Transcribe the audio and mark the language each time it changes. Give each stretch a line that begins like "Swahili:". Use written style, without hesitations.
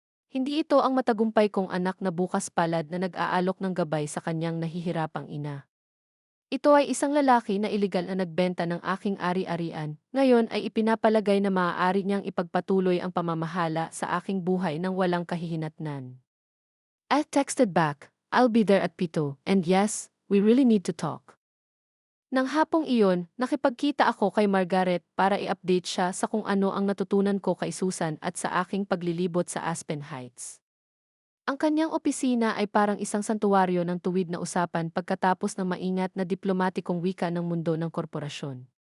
Filipino: Hindi ito ang matagumpay kong anak na bukas palad na nag-aalok ng gabay sa kanyang nahihirapang ina. Ito ay isang lalaki na iligal na nagbenta ng aking ari-arian, ngayon ay ipinapalagay na maaari niyang ipagpatuloy ang pamamahala sa aking buhay ng walang kahihinatnan.
English: I texted back, I'll be there at 7, and yes, we really need to talk.
Filipino: Nang hapong iyon, nakipagkita ako kay Margaret para i-update siya sa kung ano ang natutunan ko kay Susan at sa aking paglilibot sa Aspen Heights. Ang kanyang opisina ay parang isang santuwaryo ng tuwid na usapan pagkatapos ng maingat na diplomatikong wika ng mundo ng korporasyon.